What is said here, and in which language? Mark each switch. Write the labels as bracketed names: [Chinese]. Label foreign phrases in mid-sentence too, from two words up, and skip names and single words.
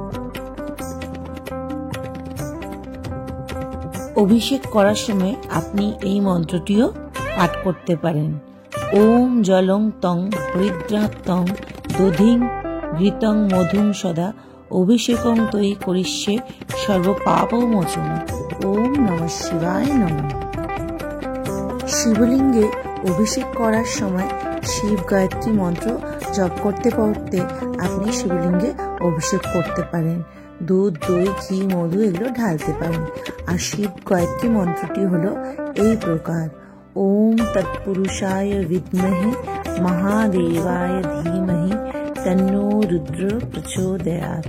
[Bangla] অভিষেক করার সময় আপনি এই মন্ত্রটিও পাঠ করতে পারেন। [Sanskrit] ওম জলং তং হরিদ্রাত্তং দধিং ঘৃতং মধুং সদা অভিষেকং তৈ করিষ্যে সর্বপাপমোচন। ওম নমঃ শিবায় নমঃ। [Bangla] শিবলিঙ্গে অভিষেক করার সময় শিব গায়ত্রী মন্ত্র জপ করতে করতে আপনি শিবলিঙ্গে অভিষেক করতে পারেন। দুধ, দই, ঘি, মধু এগুলো ঢালতে পারেন। আর শিব গায়ত্রী মন্ত্রটি হলো এই প্রকার: [Sanskrit] ওম তৎপুরুষায় বিদ্মহে মহাদেবায় ধীমহি তন্নো রুদ্র প্রচোদয়াৎ।